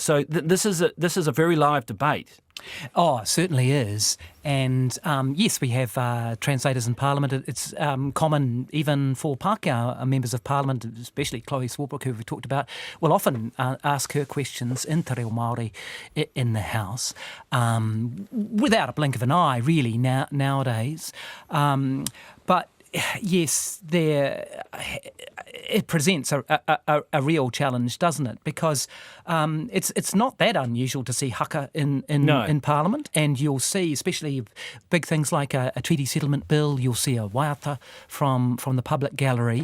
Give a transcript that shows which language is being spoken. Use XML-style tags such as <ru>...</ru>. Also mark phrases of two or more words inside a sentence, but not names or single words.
<en>So this is a very live debate. Oh, it certainly is. And yes, we have translators in Parliament. It's common even for Pākehā members of Parliament, especially Chloe Swarbrick, who we've talked about, will often ask her questions in</en> <mi>te reo Māori</mi> <en>in the House, without a blink of an eye, really, nowadays. But yes, it presents a real challenge, doesn't it? Because it's not that unusual to see haka in Parliament, and you'll see, especially big things like a treaty settlement bill, you'll see a waiata from the public gallery.</en>